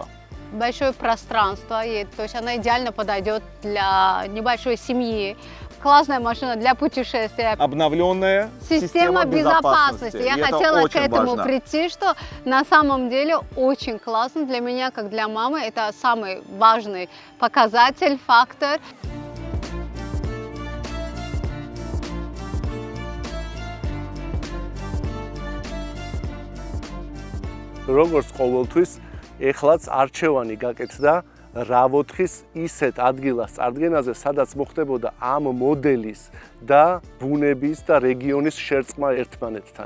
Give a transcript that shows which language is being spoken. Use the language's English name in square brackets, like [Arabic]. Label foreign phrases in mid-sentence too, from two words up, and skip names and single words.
[Russian] Большое пространство, то есть она идеально подойдет для небольшой семьи. Классная машина для путешествия. Обновленная система безопасности. Я хотела к этому прийти, что на самом деле очень классно для меня, как для мамы. Это самый важный показатель, фактор. [Georgian] Როგორც ყოველთვის, ეხლაც არჩევანი გაკეთდა RAV4-ის ისეთ ადგილას წარდგენაზე, სადაც მოხდებოდა ამ მოდელის და ბუნების და რეგიონის შერწყმა ერთმანეთთან.